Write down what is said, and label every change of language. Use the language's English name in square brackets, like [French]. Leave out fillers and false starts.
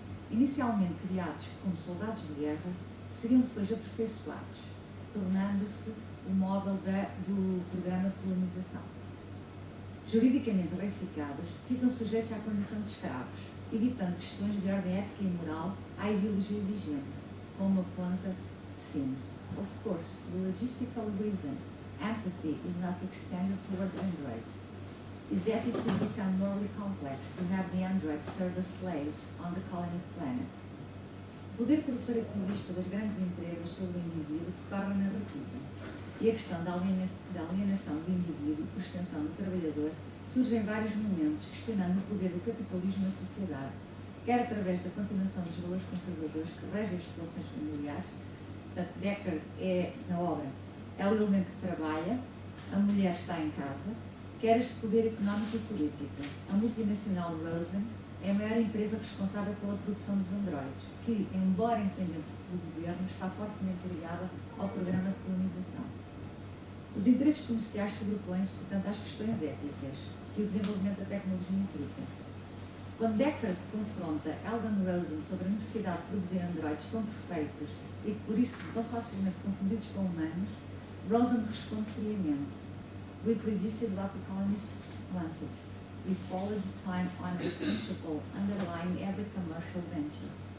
[Portuguese] Inicialmente criados como soldados de guerra, seriam depois aperfeiçoados, tornando-se o móvel do programa de colonização. Juridicamente reificados, ficam sujeitos à condição de escravos, evitando questões de ordem ética e moral à ideologia vigente, como aponta Sims. [English] Of course, the logistical reason empathy is not extended toward androids is that it would become morally complex to have the androids serve as slaves on the colony planets. [Portuguese] O poder corporativista das grandes empresas sobre o indivíduo torna narrativa, e a questão da alienação do indivíduo e por extensão do trabalhador surge em vários momentos, questionando o poder do capitalismo na sociedade, quer através da continuação dos valores conservadores que regem as relações familiares. Portanto, Deckard na obra, é o elemento que trabalha, a mulher está em casa, quer este poder económico e político. A multinacional Rosen é a maior empresa responsável pela produção dos androides, que, embora independente do governo, está fortemente ligada ao programa de colonização. Os interesses comerciais sobrepõem-se, portanto, às questões éticas que o desenvolvimento da tecnologia implica. Quando Deckard confronta Eldon Rosen sobre a necessidade de produzir androides tão perfeitos e que, por isso, tão facilmente confundidos com humanos, Rosen responde friamente: [English] "We produced what the colonists wanted. We followed the time-honored principle underlying every commercial venture."